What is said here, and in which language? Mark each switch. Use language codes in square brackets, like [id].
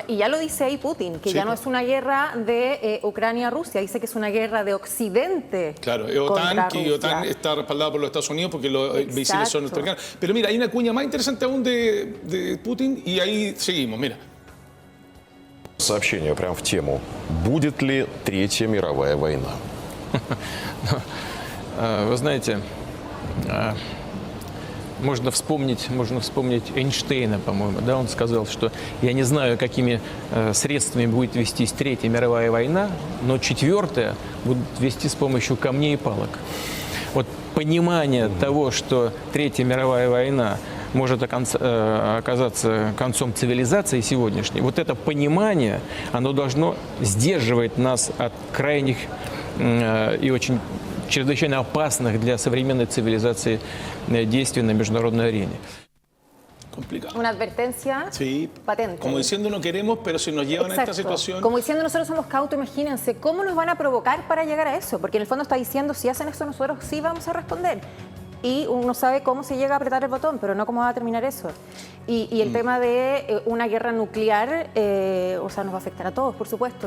[es] O sea, y ya lo dice ahí Putin, que sí, ya no es una guerra de Ucrania-Rusia, dice que es una guerra de Occidente. Claro, OTAN está respaldada por los Estados Unidos porque los misiles son norteamericanos. Pero mira, hay una cuña más interesante aún de Putin y ahí seguimos, mira. [ru] Сообщение прямо в тему. Будет ли Третья мировая война? Вы знаете, можно вспомнить Эйнштейна, по-моему, да, он сказал, что я не знаю, какими средствами будет вестись Третья мировая война, но четвертая будет вести с помощью камней и палок. Вот понимание того, что Третья мировая война может оказаться концом цивилизации сегодняшней, вот это понимание, оно должно сдерживать нас от крайних и очень чрезвычайно опасных для современной цивилизации действий на международной арене. [es] Complicado. Una advertencia patente. Como diciendo no queremos, pero si nos llevan a esta situación... Como diciendo nosotros somos cautos, imagínense cómo nos van a provocar para llegar a eso, porque en el fondo está diciendo si hacen esto nosotros sí vamos a responder. Y uno sabe cómo se llega a apretar el botón, pero no cómo va a terminar eso. Y el tema de una guerra nuclear, o sea, nos va a afectar a todos, por supuesto.